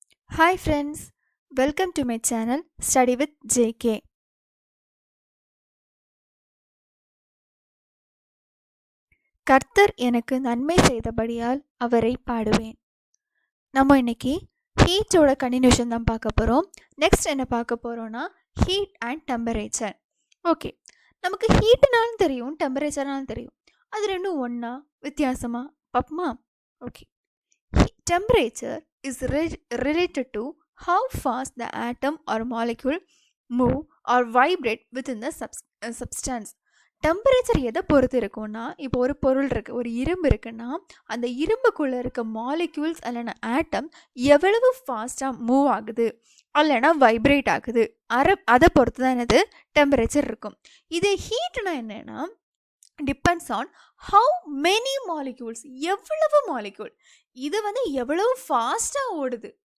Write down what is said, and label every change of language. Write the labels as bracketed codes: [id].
[en] Hi friends, welcome to my channel Study with JK. [ta] கர்த்தர் எனக்கு நன்மை செய்தபடியால் அவரை பாடுவேன். நம்ம இன்னைக்கு ஹீட்டோட கண்டினியூஷன் தான் பார்க்க போகிறோம். நெக்ஸ்ட் என்ன பார்க்க போகிறோன்னா ஹீட் அண்ட் டெம்பரேச்சர். ஓகே, நமக்கு ஹீட்டுனாலும் தெரியும், டெம்பரேச்சர்னாலும் தெரியும். அது ரெண்டும் ஒன்றா வித்தியாசமா பார்ப்போமா? [en] Okay, temperature is related to how fast the atom or molecule move or vibrate within the substance. [ta] Temperature எதை பொறுத்து இருக்கும்னா, இப்போ ஒரு பொருள் இருக்குது, ஒரு இரும்பு இருக்குன்னா அந்த இரும்புக்குள்ளே இருக்க மாலிக்யூல்ஸ் இல்லைனா ஆட்டம் எவ்வளவு ஃபாஸ்ட்டாக மூவ் ஆகுது இல்லைனா வைப்ரேட் ஆகுது அதை பொறுத்து தான் என்னது டெம்பரேச்சர் இருக்கும். இதே ஹீட்னா என்னென்னா [en] depends on how many molecules, [ta] எவ்வளவு மாலிக்யூல், இது வந்து எவ்வளவு ஃபாஸ்ட்டாக ஓடுது.